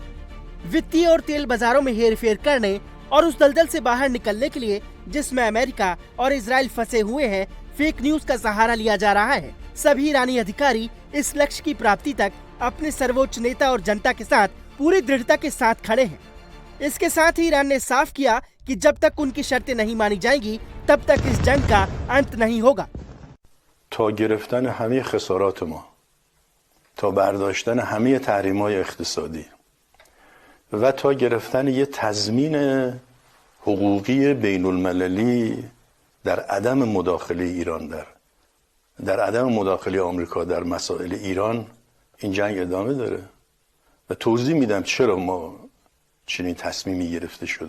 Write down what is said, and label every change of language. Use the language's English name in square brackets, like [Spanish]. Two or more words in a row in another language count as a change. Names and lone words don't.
[Hindi] वित्तीय और तेल बाजारों में हेरफेर करने और उस दलदल से बाहर निकलने के लिए जिसमें अमेरिका और इजराइल फंसे हुए हैं, फेक न्यूज का सहारा लिया जा रहा है। सभी ईरानी अधिकारी इस लक्ष्य की प्राप्ति तक अपने सर्वोच्च नेता और जनता के साथ पूरी दृढ़ता के साथ खड़े हैं। इसके साथ ही ईरान ने साफ किया कि जब तक उनकी शर्तें नहीं मानी जाएंगी तब तक इस जंग का अंत नहीं होगा। [Persian] تا گرفتن همه خسارات ما، تا برداشتن همه تحریم‌های اقتصادی و تا گرفتن یه تضمین حقوقی بین المللی در عدم مداخله ایران در عدم مداخله آمریکا در مسائل ایران این جنگ ادامه داره و توضیح میدم چرا ما چنین تصمیمی گرفته شده.